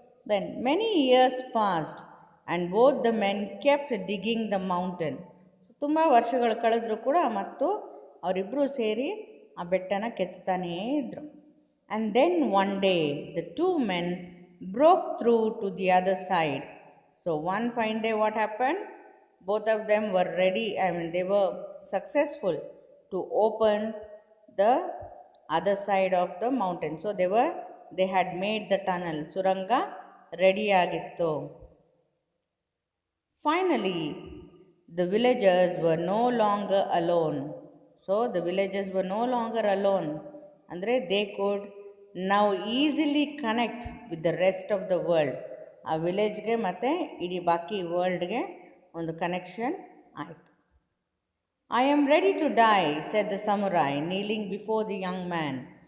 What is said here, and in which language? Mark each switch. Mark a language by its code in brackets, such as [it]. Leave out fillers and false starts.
[en] Then many years passed and both the men kept digging the mountain. [kn] ತುಂಬ ವರ್ಷಗಳು ಕಳೆದರೂ ಕೂಡ ಮತ್ತು ಅವರಿಬ್ಬರೂ ಸೇರಿ ಆ ಬೆಟ್ಟನ ಕೆತ್ತಾನೇ ಇದ್ದರು. [en] And then one day the two men broke through to the other side. So one fine day what happened? Both of them were ready, they were successful to open the other side of the mountain. So they had made the tunnel. [kn] Suranga ready agittu. [en] Finally, the villagers were no longer alone. So the villagers were no longer alone. Andre they could now easily connect with the rest of the world. [kn] ಆ ವಿಲೇಜ್ಗೆ ಮತ್ತು ಇಡೀ ಬಾಕಿ ವರ್ಲ್ಡ್ಗೆ ಒಂದು connection ಆಯಿತು. [en] I am ready to die said the samurai kneeling before the young man.